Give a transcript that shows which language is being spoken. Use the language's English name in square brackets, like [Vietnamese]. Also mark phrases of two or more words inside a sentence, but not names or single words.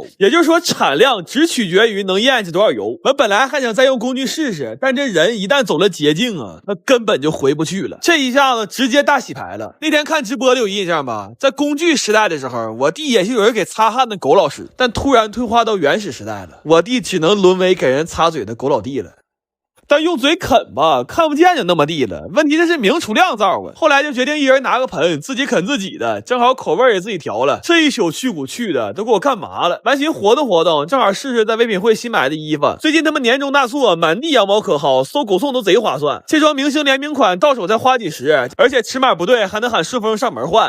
[Chinese] 也就是說產量只取決於能咽下多少油。我本來還想再用工具試試，但這人一旦走了捷徑啊，那根本就回不去了。這一下子直接大洗牌了。那天看直播的有印象吧，在工具時代的時候，我弟也是有人給擦汗的狗老師，但突然退化到原始時代了，我弟只能淪為給人擦嘴的狗老弟了。但用嘴啃吧，看不見就那麼地了。問題這是明廚亮灶啊。後來就決定一人拿個盆，自己啃自己的，正好口味也自己調了。這一宿去骨去的都給我幹麻了。完尋活動活動，正好試試在唯品會新買的衣服。最近他們年終大促，滿地羊毛可薅，搜狗送都賊划算。這雙明星聯名款到手才花幾十，而且尺碼不對還能喊順豐上門換。